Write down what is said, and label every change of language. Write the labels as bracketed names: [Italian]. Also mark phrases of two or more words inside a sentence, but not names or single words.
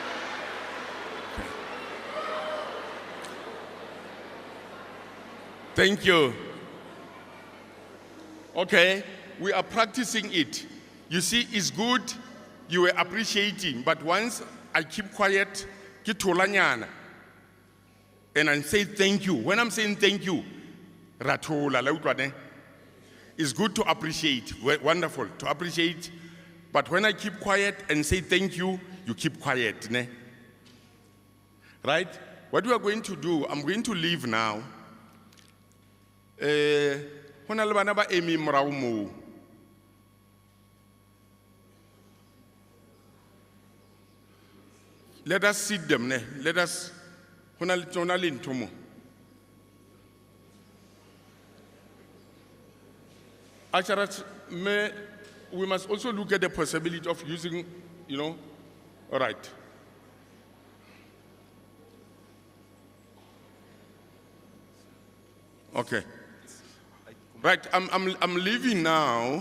[English] Thank you. Okay, we are practicing it. You see, it's good, you were appreciating, but once I keep quiet, [Southern Sotho] ke tholanyana, [English] and I say thank you. When I'm saying thank you, [Southern Sotho] rathola, la utlwa ne? [English] It's good to appreciate, wonderful to appreciate, but when I keep quiet and say thank you, you keep quiet. Ne? Right? What we are going to do, I'm going to leave now. [Southern Sotho] Hona le bana ba emi morao moo. [English] Let us sit them. Ne? Let us. [Southern Sotho] Hona le tsona le ntho moo. Asharat, [English] we must also look at the possibility of using, all right. Okay. Right, I'm leaving now.